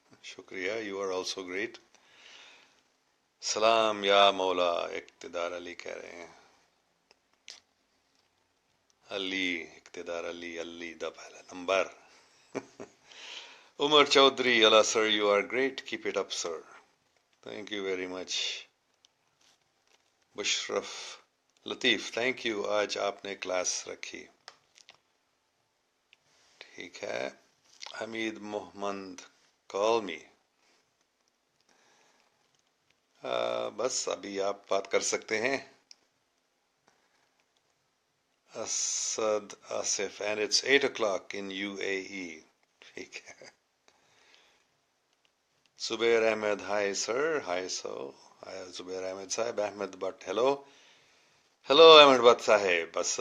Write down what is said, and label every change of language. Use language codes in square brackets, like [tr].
[ur] شکریہ، [en] You are also great. [ur] سلام یا مولا اقتدار علی کہہ رہے ہیں. [pa] علی اقتدار علی دا پہلا نمبر. [en] Umar Chaudhry Allah sir you are great, keep it up sir. Thank you very much. [ur] بشرف Latif [en] thank you, [ur] آج آپ نے کلاس رکھی. ٹھیک ہے. حمید محمد [en] Call me. [ur] بس ابھی آپ بات کر سکتے ہیں. [en] Asad Asif and it's 8 o'clock in UAE. [ur] ٹھیک ہے. [en] Zubair Ahmed hi sir. Hi so Zubair Ahmed sahib. Ahmed Bhat hello. Hello Ahmed Bhat Sahib.